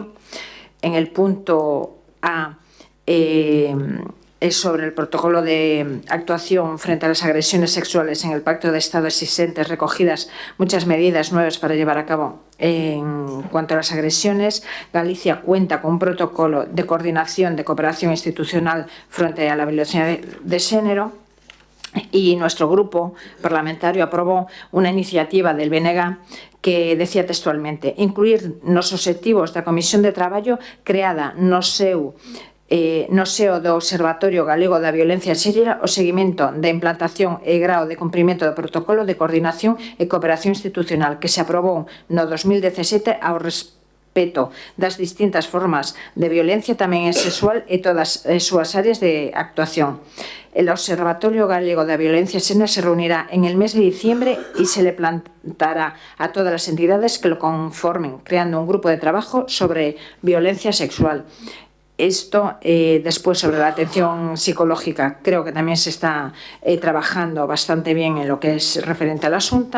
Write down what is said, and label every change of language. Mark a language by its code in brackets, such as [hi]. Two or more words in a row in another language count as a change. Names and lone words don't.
[es] En el punto A es sobre el protocolo de actuación frente a las agresiones sexuales en el Pacto de Estado existentes, recogidas muchas medidas nuevas para llevar a cabo en cuanto a las agresiones. Galicia cuenta con un protocolo de coordinación de cooperación institucional frente a la violencia de género. Y nuestro grupo parlamentario aprobó una iniciativa del BNG que decía textualmente: [gl] incluir nos obxectivos da Comisión de Traballo creada no seo do Observatorio Galego da Violencia Xénero o seguimento da implantación e grao de cumprimento do protocolo de coordinación e cooperación institucional que se aprobou no 2017 ao respeto das distintas formas de violencia tamén sexual e todas as súas áreas de actuación. [es] El Observatorio Galego da Violencia Xénero se reunirá en el mes de diciembre y se le plantará a todas las entidades que lo conformen, creando un grupo de trabajo sobre violencia sexual. Esto, después, sobre la atención psicológica, creo que también se está trabajando bastante bien en lo que es referente al asunto.